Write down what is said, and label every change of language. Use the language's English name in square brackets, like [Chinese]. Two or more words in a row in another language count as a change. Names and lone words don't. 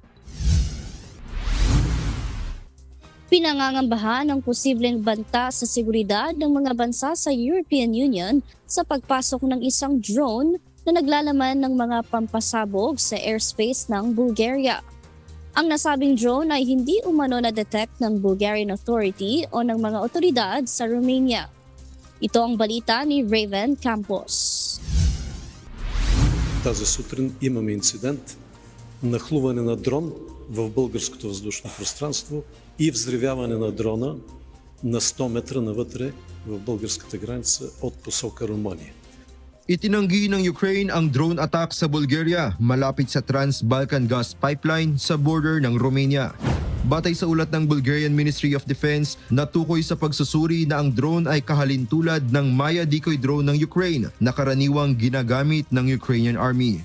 [Filipino] Pinangangambahan ang posibleng banta sa seguridad ng mga bansa sa European Union sa pagpasok ng isang drone na naglalaman ng mga pampasabog sa airspace ng Bulgaria. Ang nasabing drone ay hindi umano na-detect ng [English] Bulgarian Authority [Filipino] o ng mga otoridad sa Romania. Ito ang balita ni Raven Campos. [Bulgarian] Тази сутрин имаме инцидент, нахлуване на дрон в българското въздушно пространство и взривяване на дрона на 100 метра навътре в българската граница от посока Румъния. [Filipino] Itinanggi ng Ukraine ang [English] drone attack [Filipino] sa Bulgaria malapit sa Trans-Balkan Gas Pipeline sa border ng Romania. Batay sa ulat ng Bulgarian Ministry of Defense, natukoy sa pagsusuri na ang drone ay kahalintulad ng Maya [English] decoy drone [Filipino] ng Ukraine na karaniwang ginagamit ng Ukrainian Army.